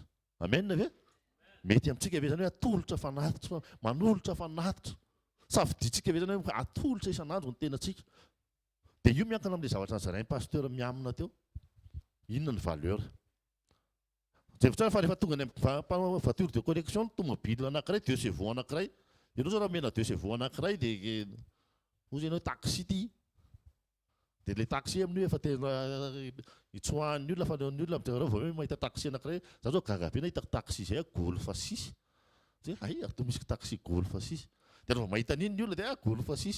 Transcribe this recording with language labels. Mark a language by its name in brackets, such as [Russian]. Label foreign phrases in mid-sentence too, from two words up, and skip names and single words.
[Malagasy] Amen ve? Mety amintsika ve zany hoe atolotra fanatitra, manolotra fanatitra, safiditsika ve zany hoe atolotra isan'andro ny tenantsika. Dia io miankina amin'ilay zavatra nizarain'ny pasteur miamina teo. Inona ny valeur? Jefotra fa rehefa tonga ny [French] voiture de collection [Malagasy] tomobile anankiray, deux chevaux anankiray, ianao zao raha mena deux chevaux anankiray dia hozy ianao taxi ty. Dia ilay taxi amin'io efa tena itsoahan'ny olona, fanaon'ny olona amin'izay vao hoe mahita taxi anankiray, za zao gaga be nahita taxi izay Golf 6. Dia ay ato misy taxi Golf 6. Dia rehefa mahita an'iny ny olona dia Golf 6.